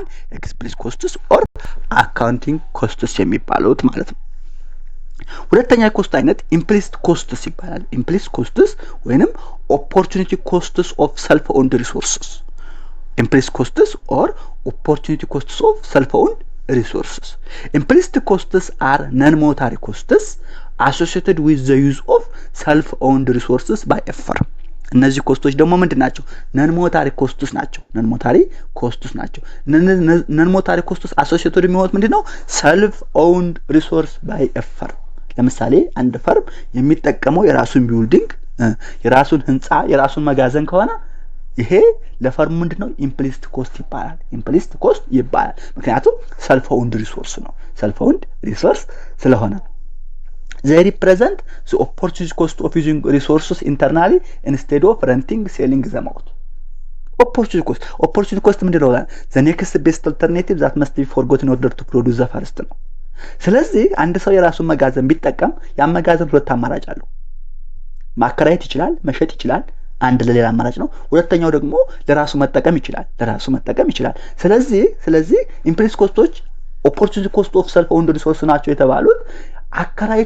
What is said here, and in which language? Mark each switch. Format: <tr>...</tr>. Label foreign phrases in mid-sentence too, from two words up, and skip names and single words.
<en>explicit costs or accounting costs</en> <am>የሚባሉት ማለት ነው። ሁለተኛ የኮስት አይነት</am> <en>implicit costs ይባላል። implicit costs ወይንም opportunity costs of self-owned resources። implicit costs or opportunity costs of self-owned resources. Implicit costs are non-monetary costs associated with the use of self-owned resources by a firm.</en> <am>እነዚህ ኮስቶች ደግሞ ምንድን ናቸው?</am> <en>non-monetary costs ናቸው። non-monetary costs ናቸው። non-monetary costs associated</en> <am>የሚሆኑት ምንድነው?</am> <en>self-owned resource by a firm።</en> <am>ለምሳሌ አንድ ፈርም የሚጠቀመው የራሱን ቢልዲንግ፣ የራሱን ህንጻ፣ የራሱን መጋዘን ከሆነ ይሄ ለፈርሙ ምንድነው?</am> <en>implicit cost ይባላል። implicit cost</en> <am>ይባላል ምክንያቱም</am> <en>self-owned resource ነው። self-owned resource ስለሆነ they represent the opportunity cost of using resources internally instead of renting selling them out. opportunity cost</en> <am>ምንድነው?</am> <en>the next best alternative that must be forgotten in order to produce the first</en> <am>ነው። ስለዚህ አንድ ሰው የራሱን መጋዘን ቢጠቀም ያ መጋዘን ሁለት አማራጭ አለው። ማከራየት ይችላል፣ መሸጥ ይችላል። አንድ ለሌላ አማራጭ ነው። ሁለተኛው ደግሞ ለራሱ መጠቀም ይችላል። ስለዚህ</am> <en>implicit costs opportunity cost of self-owned resource</en> <am>ናቸው የተባሉት አከራይቶ</am>